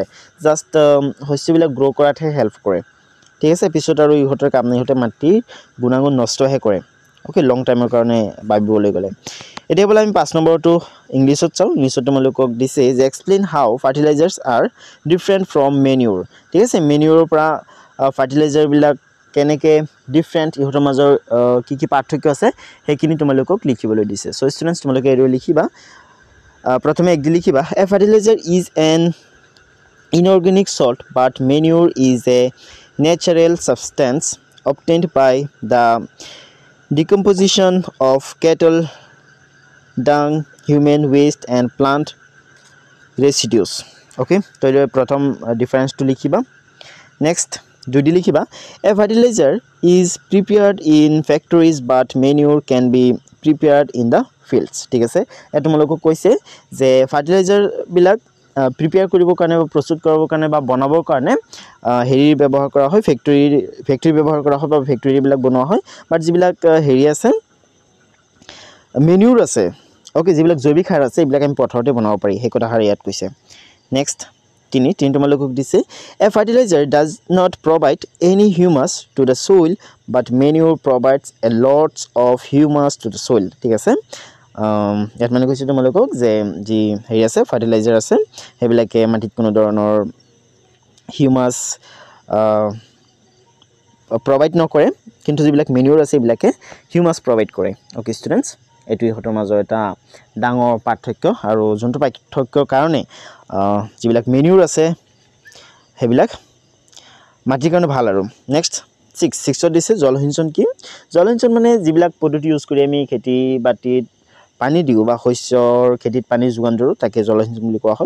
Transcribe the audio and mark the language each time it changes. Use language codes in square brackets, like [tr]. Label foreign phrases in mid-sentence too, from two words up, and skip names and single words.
[as] জাস্ট শস্যবিলাক গ্ৰো কৰাতহে হেল্প কৰে ঠিক আছে পিছত আৰু ইহঁতৰ কাম নাই ইহঁতে মাটিৰ গুণাগুণ নষ্টহে কৰে ওকে [en] long time [as] কাৰণে ভাবিবলৈ গলে এতিয়া বলা আমি 5 নম্বৰটো ইংলিছত চাও ইংলিছত তোমালোকক দিছে যে [en] explain how fertilizers are different from manure [as] ঠিক আছে মেনিউৰৰ পৰা ফাৰ্টিলাইজাৰ বিলাক কেনেকে ডিফাৰেন্ট ইহঁতৰ মাজৰ কি পাৰ্থক্য আছে হেকিনি তোমালোকক লিখিবলৈ দিছে [en] so students [as] তোমালোকে এৰো লিখিবা প্ৰথমে এক দি লিখিবা [en] a fertilizer is an inorganic salt but manure is a natural substance obtained by the decomposition of cattle dung human waste and plant residues okay [as] তো এই প্ৰথম ডিফারেন্স টু লিখিবা নেক্সট দুদি লিখিবা [en] a fertilizer is prepared in factories but manure can be prepared in the fields [as] ঠিক আছে এ তোমালোকক কৈছে যে ফাৰ্টিলাইজাৰ বিলাক প্ৰিপেয়াৰ কৰিব কাৰণে বা প্ৰস্তুত কৰিব কাৰণে বা বনাবৰ কাৰণে হেৰি ব্যৱহাৰ কৰা হয় ফ্যাক্টৰি ব্যৱহাৰ কৰা হয় বা ফ্যাক্টৰি বিলাক বনোৱা হয় বাট যিবিলাক হেৰি আছে মেনিউৰ আছে ওকে যিবিলাক জৈৱিক সাৰ আছে এইবিলাক আমি পথাৰতে বনাব পাৰি সেই কথা হাৰ ইয়াত কৈছে নেক্সট তিনি তোমালোকক দিছে [en] a fertilizer does not provide any humus to the soil but manure provides a lots of humus to the soil [as] ঠিক আছে ইয়াত মানে কৈছে তোমালোকক যে যি হেৰি আছে ফাৰ্টিলাইজাৰ আছে হেবিলাকে মাটিত কোনো ধৰণৰ হিউমাস প্ৰভাইড নকৰে কিন্তু যিবিলাক মেনিউৰ আছে এইবিলাকে হিউমাস প্ৰভাইড কৰে [en] okay students [as] এটো ইহঁতৰ মাজৰ এটা ডাঙৰ পাৰ্থক্য আৰু যোনটো পাৰ্থক্যৰ কাৰণে যিবিলাক মেনিউৰ আছে হেবিলাক মাটিৰ কাৰণে ভাল আৰু নেক্সট 6 দিছে জলসিঞ্চন কি জলসিঞ্চন মানে যিবিলাক পদ্ধতি ইউজ কৰি আমি খেতি বাতিত পানী দিও বা শস্যৰ খেতিত পানী যোগান ধৰো তাকে জলসিঞ্চন বুলি